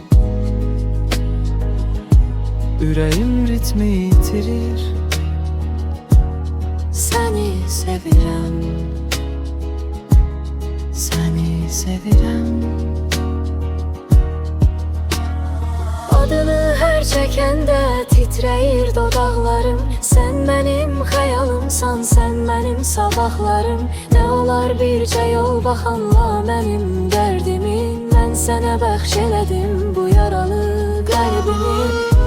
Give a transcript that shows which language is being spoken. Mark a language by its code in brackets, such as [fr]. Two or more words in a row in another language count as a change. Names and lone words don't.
[az] Ürəyim ritmi yitirir. Səni sevirəm, səni sevirəm. Adını her çekende titreyir dodaqlarım. [tr] Sen benim xəyalımsan, sen benim sabahlarım. [az] Ne olar bircə yol baxanla mənim dərdimi. Mən sənə bəxş elədim bu yaralı qəlbimi.